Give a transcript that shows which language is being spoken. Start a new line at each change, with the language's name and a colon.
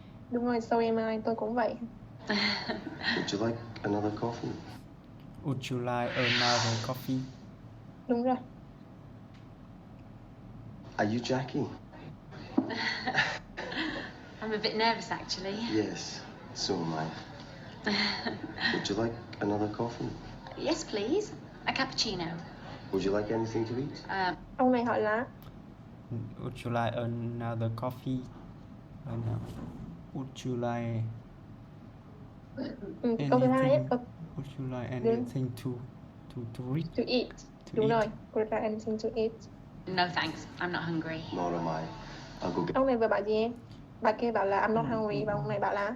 Vietnamese: Đúng rồi,
English: so am I,
Vietnamese: tôi cũng vậy.
English: Would you like another coffee? Would you like another coffee?
Vietnamese: Đúng rồi.
English: Are you Jackie? I'm a bit nervous, actually. Yes, so am I. Would you like another coffee? Yes, please. A cappuccino. Would you like anything to eat?
Vietnamese: Ông này hỏi là
English: Would you like another coffee? Would you like
Vietnamese: câu thứ hai ấy,
English: Would you like anything to read? to eat. Đúng rồi, would you like anything to eat? No, thanks. I'm not hungry. Nor am I. I'll go get
Vietnamese: Ông này vừa bảo gì em? Bà kia bảo là
English: I'm not hungry
Vietnamese: và ông này bảo là